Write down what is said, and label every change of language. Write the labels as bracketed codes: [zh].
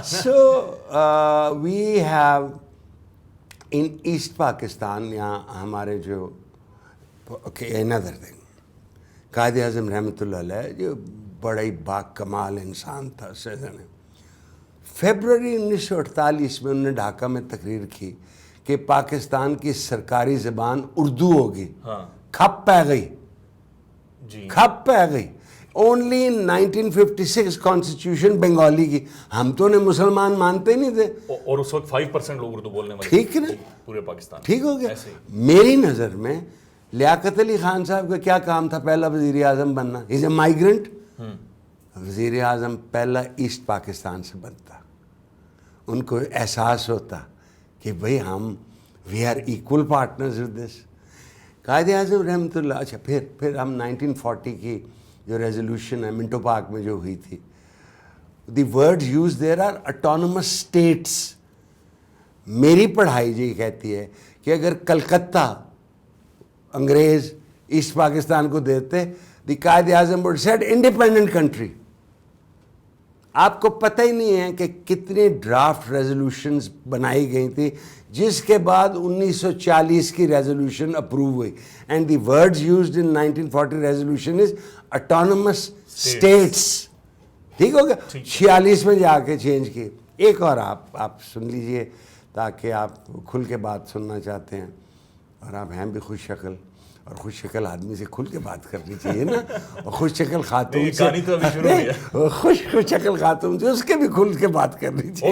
[en] so we have in East Pakistan, [ur] یہاں ہمارے جو [en] another thing, [ur] قائد اعظم رحمۃ اللہ علیہ جو بڑا ہی با کمال انسان تھا, فیبروری 1948 میں انہوں نے ڈھاکہ میں تقریر کی کہ پاکستان کی سرکاری زبان اردو ہوگی. [pa] کھپ پہ گئی, کھپ پہ گئی. [en] Only 1956 constitution Bengali کی. [ur] ہم تو انہیں مسلمان مانتے ہی نہیں تھے, اور اس وقت 5% لوگ اردو بولنے والے. ٹھیک ہے نا, پورے پاکستان. ٹھیک ہو گیا. میری نظر میں لیاقت علی خان صاحب کا کیا کام تھا, پہلا وزیر اعظم بننا. [en] Is a migrant. [ur] وزیر اعظم پہلا ایسٹ پاکستان سے بنتا. ان کو احساس ہوتا کہ بھئی ہم [en] We are equal partners with this. [ur] Quaid Azam رحمۃ اللہ. اچھا پھر ہم 1940 کی جو ریزولوشن ہے منٹو پارک میں جو ہوئی تھی, [en] The word use there are autonomous states. [ur] میری پڑھائی جی کہتی ہے کہ اگر کلکتہ انگریز ایسٹ پاکستان کو دیتے, [en] The Quaid Azam would said independent country. [ur] آپ کو پتہ ہی نہیں ہے کہ کتنی ڈرافٹ ریزولوشنز بنائی گئی تھی, جس کے بعد 1940 کی ریزولوشن اپروو ہوئی. [en] And the words used in 1940 resolution is autonomous states. [ur] ٹھیک ہو گیا. 46 میں جا کے چینج کی. ایک اور آپ سن لیجئے تاکہ آپ کھل کے بات سننا چاہتے ہیں, اور آپ ہیں بھی خوش شکل, اور خوش شکل آدمی سے کھل کے بات کرنی چاہیے نا, اور خوش شکل خاتون سے خوش شکل خاتون سے اس کے بھی کھل کے بات کرنی چاہیے.